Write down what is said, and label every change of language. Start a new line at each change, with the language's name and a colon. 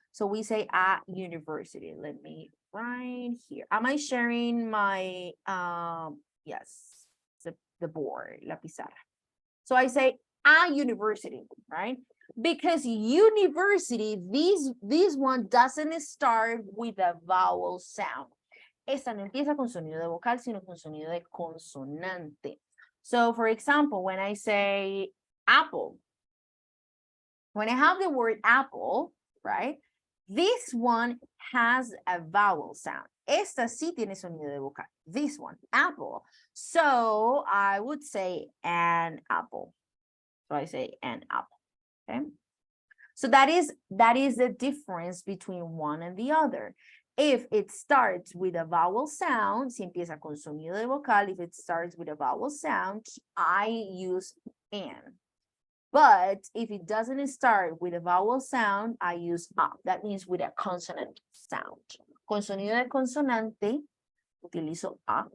English: So we say a university. Let me write here. Am I sharing my, yes, the board,
Spanish: la pizarra.
English: So I say a university, right? Because university, this one doesn't start with a vowel sound.
Spanish: Esta no empieza con sonido de vocal, sino con sonido de consonante.
English: So for example, when I say apple, when I have the word apple, right? This one has a vowel sound.
Spanish: Esta sí tiene sonido de vocal.
English: This one, apple. So I would say an apple. So I say an apple. Okay. So that is the difference between one and the other. If it starts with a vowel sound,
Spanish: si empieza con sonido de vocal,
English: if it starts with a vowel sound, I use an. But if it doesn't start with a vowel sound, I use a. That means with a consonant sound.
Spanish: Con sonido de consonante, utilizo a.